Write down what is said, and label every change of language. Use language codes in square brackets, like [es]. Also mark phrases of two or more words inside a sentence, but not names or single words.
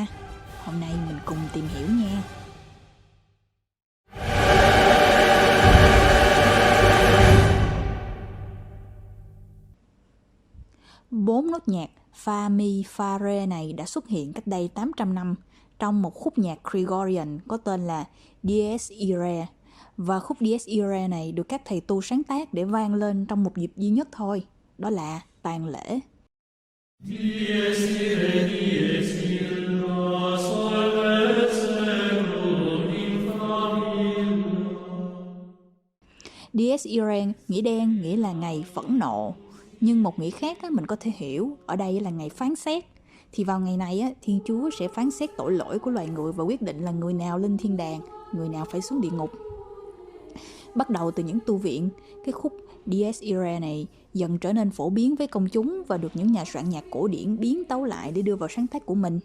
[vi] Hôm nay mình cùng tìm hiểu nha. 4 nốt nhạc Fa Mi Fa Re này đã xuất hiện cách đây 800 năm trong một khúc nhạc Gregorian có tên là Dies Irae. Và khúc Dies Irae này được các thầy tu sáng tác để vang lên trong một dịp duy nhất thôi, đó là tang lễ. [la] Dies Irae, Dies Illa, Salve Seclorum in Familia. [vi] Dies Irae nghĩa đen nghĩa là ngày phẫn nộ. Nhưng một nghĩa khác mình có thể hiểu ở đây là ngày phán xét. Thì vào ngày này Thiên Chúa sẽ phán xét tội lỗi của loài người và quyết định là người nào lên thiên đàng, người nào phải xuống địa ngục. Bắt đầu từ những tu viện, cái khúc Dies Irae này dần trở nên phổ biến với công chúng và được những nhà soạn nhạc cổ điển biến tấu lại để đưa vào sáng tác của mình.